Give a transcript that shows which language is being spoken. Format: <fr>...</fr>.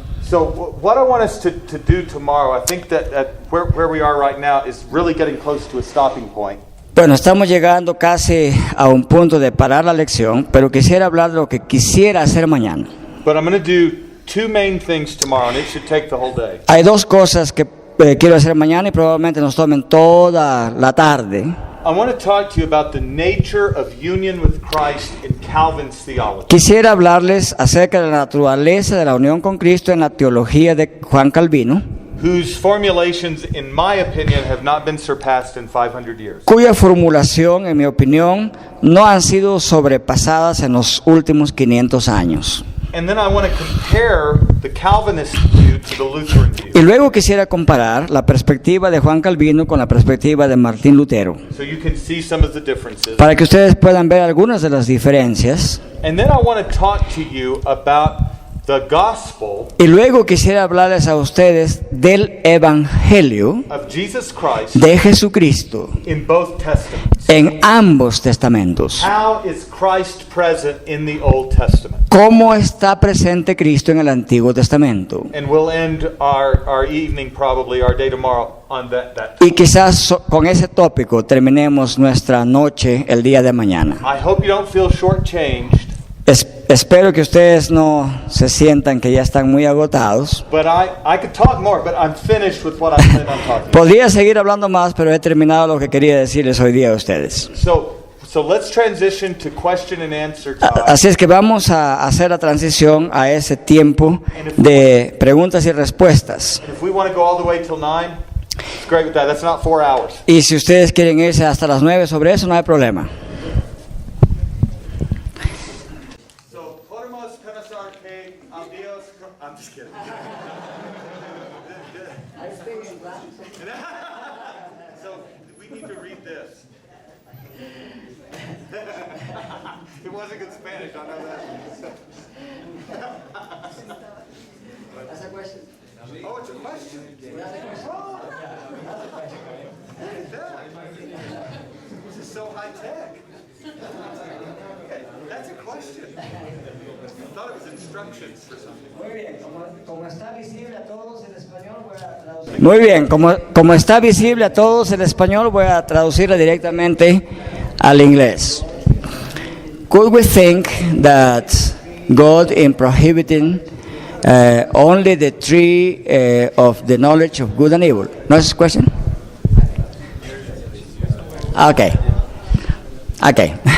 <en>What I want us to do tomorrow, I think that where we are right now is really getting close to a stopping point.</en> <es>Bueno, estamos llegando casi a un punto de parar la lección, pero quisiera hablar de lo que quisiera hacer mañana.</es> <en>But I'm going to do two main things tomorrow, and it should take the whole day.</en> <es>Hay dos cosas que quiero hacer mañana y probablemente nos tomen toda la tarde.</es> <en>I want to talk to you about the nature of union with Christ in Calvin's theology.</en> <es>Quisiera hablarles acerca de la naturaleza de la unión con Cristo en la teología de Juan Calvino,</es> <en>Whose formulations, in my opinion, have not been surpassed in 500 years.</en> <es>cuya formulación, en mi opinión, no han sido sobrepasadas en los últimos 500 años.</es> <en>And then I want to compare the Calvinist view to the Lutheran view.</en> <es>Y luego quisiera comparar la perspectiva de Juan Calvino con la perspectiva de Martín Lutero,</es> <en>So you can see some of the differences.</en> <es>para que ustedes puedan ver algunas de las diferencias.</es> <en>And then I want to talk to you about the gospel</en> <es>Y luego quisiera hablarles a ustedes del Evangelio</es> <en>of Jesus Christ</en> <es>de Jesucristo</es> <en>in both testaments.</en> <es>en ambos testamentos.</es> <en>How is Christ present in the Old Testament?</en> <es>¿Cómo está presente Cristo en el Antiguo Testamento?</es> <en>And we'll end our evening, probably our day tomorrow, on that.</en> <es>Y quizás con ese tópico terminemos nuestra noche el día de mañana.</es> <en>I hope you don't feel shortchanged,</en> <es>Espero que ustedes no se sientan que ya están muy agotados.</es> <en>but I could talk more, but I'm finished with what I plan on talking about.</en> <es>Podría seguir hablando más, pero he terminado lo que quería decirles hoy día a ustedes.</es> <en>So let's transition to question and answer time.</en> <es>Así es que vamos a hacer la transición a ese tiempo de preguntas y respuestas.</es> <en>If we want to go all the way till 9, it's great with that. That's not 4 hours.</en> <es>Y si ustedes quieren irse hasta las 9 sobre eso, no hay problema. So, podemos pensar que a Dios...</es> <en>I'm just kidding. So, we need to read this. It wasn't good Spanish, I know that. Oh, it's a question. Oh. Look at that. This is so high tech. Okay, that's a question. I thought it was instructions for something.</en> <es>Muy bien, como está visible a todos en español, voy a traducir. Muy bien, como está visible a todos en español, voy a traducirla directamente al inglés.</es> <en>Could we think that God, in prohibiting only the tree of the knowledge of good and evil? Next question. Okay. Okay.</en>